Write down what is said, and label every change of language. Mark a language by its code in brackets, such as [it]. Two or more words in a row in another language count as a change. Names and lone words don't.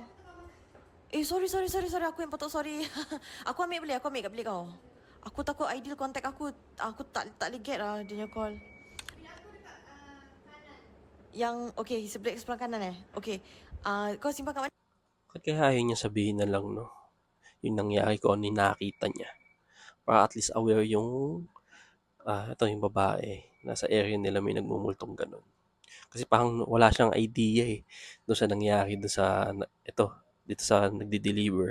[ms] Sorry. Aku yang patut sorry. Aku ambil kat bilik kau. Aku takut Aidil contact aku. Aku tak boleh get dia punya call. Yang, okay, sebelah kanan Okay. Kau simpan kat mana? [tl] Bakit kaya ayaw niya sabihin na lang, no? Yung nangyari ko, ano yung nakita niya. Para at least aware yung, ito yung babae. Nasa area nila may nagmumultong ganun. Kasi parang wala siyang idea eh. Doon sa nangyari, doon sa, ito, dito sa nagde-deliver.